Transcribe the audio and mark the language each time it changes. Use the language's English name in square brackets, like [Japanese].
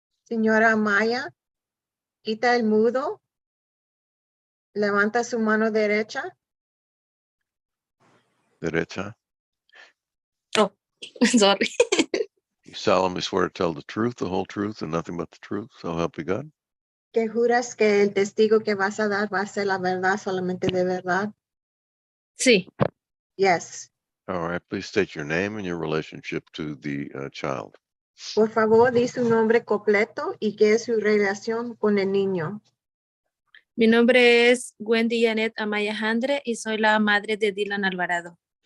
[Spanish] Señora Amaya, quita el mudo. Levanta su mano derecha. Derecha. [English] Oh, sorry. You solemnly swear to tell the truth, the whole truth, and nothing but the truth. So help you God. [Spanish] Que juras que el testigo que vas a dar va a ser la verdad, solamente de verdad. Sí. [English] Yes. All right. Please state your name and your relationship to the child. [Spanish] Por favor, di su nombre completo y qué es su relación con el niño. Mi nombre es Wendy Janet Amaya Jandre y soy la madre de Dylan Alvarado.